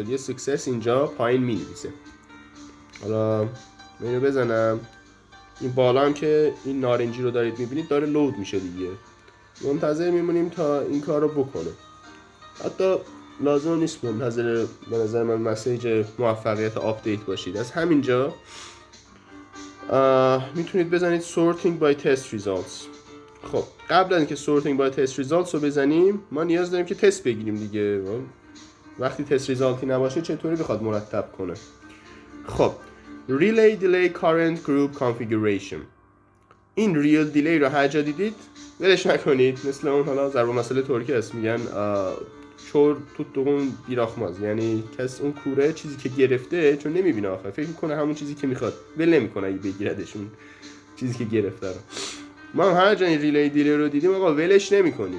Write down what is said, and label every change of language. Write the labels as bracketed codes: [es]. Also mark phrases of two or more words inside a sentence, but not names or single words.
[fa] یه سکسس اینجا پایین مینویسه. حالا اینو بزنم، این بالا هم که این نارنجی رو دارید میبینید داره لود میشه دیگه. منتظر میمونیم تا این کار رو بکنه. حتی لازم نیست منتظر به نظر من مسیج موفقیت آپدیت باشید. از همینجا میتونید بزنید [en] sorting by test results. [fa] خب قبل از اینکه [en] sorting by test results [fa] رو بزنیم ما نیاز داریم که تست بگیریم دیگه. وقتی تست ریزالتی نباشه چطوری بخواد مرتب کنه؟ [en] خب relay delay current group configuration. [fa] این [en] real delay [fa] رو هر جا دیدید ولش نکنید. مثل اون حالا ضرب مسئله ترکی هست میگن [tr] kör tuttuğun bırakmaz, [fa] یعنی کس اون کوره چیزی که گرفته چون نمیبینه آخر فکر میکنه همون چیزی که میخواد، ول نمیکنه اگه بگیردشون چیزی که گرفته رو. ما هر جا این [en] relay delay [fa] رو دیدیم آقا ولش نمیکنیم.